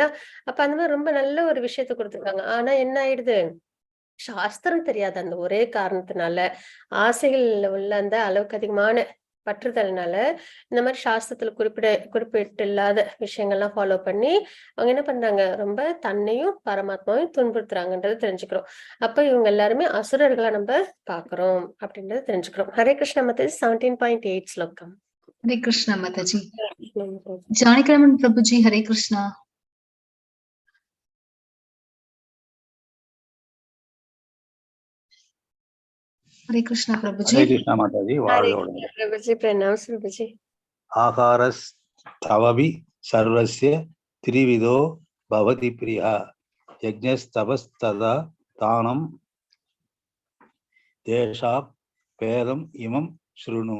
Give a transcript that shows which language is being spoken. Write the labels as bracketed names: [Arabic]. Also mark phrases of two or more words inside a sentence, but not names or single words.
[Tamil] அப்ப அந்த மாதிரி ரொம்ப நல்ல ஒரு விஷயத்த கொடுத்துருக்காங்க. ஆனா என்ன ஆயிடுது, சாஸ்திரம் தெரியாத அந்த ஒரே காரணத்தினால, ஆசைகள் உள்ள அந்த அளவுக்கு அதிகமான பற்றுதல்னால இந்த மாதிரி சாஸ்திரத்துல குறிப்பிட்டு இல்லாத விஷயங்கள்லாம் ஃபாலோ பண்ணி அவங்க என்ன பண்றாங்க, ரொம்ப தன்னையும் பரமாத்மாவையும் துன்புறுத்துறாங்கன்றதை தெரிஞ்சுக்கிறோம். அப்ப இவங்க எல்லாருமே அசுரர்களா நம்ம பாக்குறோம் அப்படின்றத தெரிஞ்சுக்கிறோம். ஹரே கிருஷ்ண மதஜி 17.8 ஸ்லோகம். [Hindi] हरे कृष्णा माता जी। जानकी रमन प्रभु जी हरे कृष्णा। हरे कृष्णा प्रभु जी। [Tamil] ஹரே கிருஷ்ணா மாதாஜி, ஹரே வாழ்க கிருஷ்ண வளமுடன். பிரபுஜி, பிரணாம் பிரபுஜி. [Sanskrit] आहारस् त्वपि सर्वस्य त्रिविधो भवति प्रियः यज्ञस्तपस्तथा दानं तेषां भेदम् इमं शृणु.